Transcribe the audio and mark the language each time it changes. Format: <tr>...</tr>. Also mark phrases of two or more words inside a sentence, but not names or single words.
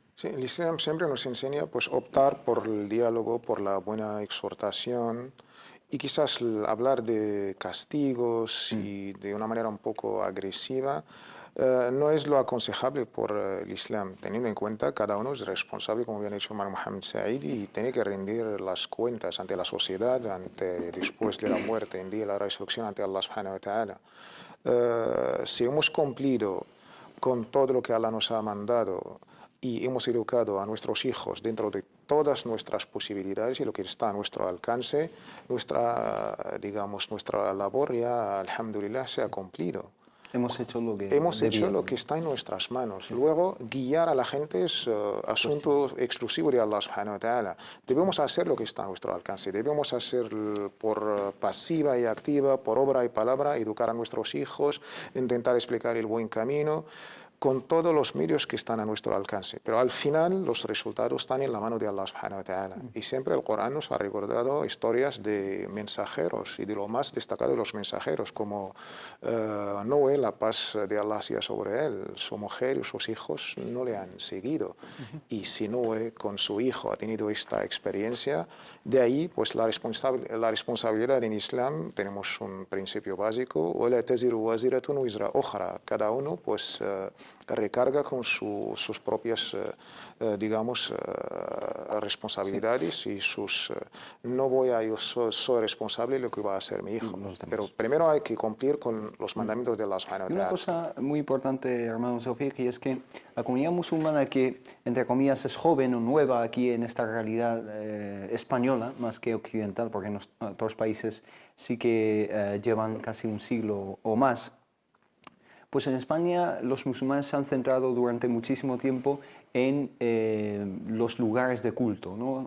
<es>Sí, el Islam siempre nos enseña pues, optar por el diálogo, por la buena exhortación, y quizás hablar de castigos y de una manera un poco agresiva no es lo aconsejable por el Islam, teniendo en cuenta que cada uno es responsable, como bien ha dicho Mohammed Said, y tiene que rendir las cuentas ante la sociedad, después de la muerte, en día de la resurrección ante</es> <ar>الله سبحانه وتعالى.</ar> <es>Si hemos cumplido con todo lo que Allah nos ha mandado y hemos educado a nuestros hijos dentro de todas nuestras posibilidades y lo que está a nuestro alcance, nuestra labor ya, alhamdulillah, se ha cumplido. Hemos hecho lo que hecho lo que está en nuestras manos. Luego, guiar a la gente es asunto exclusivo de</es> <ar>الله سبحانه وتعالى.</ar> <es>Debemos hacer lo que está a nuestro alcance. Debemos hacer por pasiva y activa, por obra y palabra, educar a nuestros hijos, intentar explicar el buen camino, con todos los medios que están a nuestro alcance. Pero al final los resultados están en la mano de</es> <ar>الله سبحانه وتعالى.</ar> <es>Y siempre el Corán nos ha recordado historias de mensajeros y de lo más destacado de los mensajeros, como Noé, la paz de Allah sea sobre él. Su mujer y sus hijos no le han seguido. Y si Noé con su hijo ha tenido esta experiencia, de ahí pues la responsabilidad en Islam, tenemos un principio básico,</es> <ar>وَلَا تَزِرُ وَازِرَةٌ وِزْرَ أُخْرَى.</ar> <es>Cada uno pues recarga con sus propias, responsabilidades y yo soy responsable de lo que va a hacer mi hijo. Pero primero hay que cumplir con los mandamientos de</es> <ar>الله سبحانه وتعالى.</ar> <es>Una cosa muy importante, hermano Tawfiq, y es que la comunidad musulmana que, entre comillas, es joven o nueva aquí en esta realidad española, más que occidental, porque en otros países sí que llevan casi un siglo o más, pues en España los musulmanes se han centrado durante muchísimo tiempo en los lugares de culto, ¿no?</es>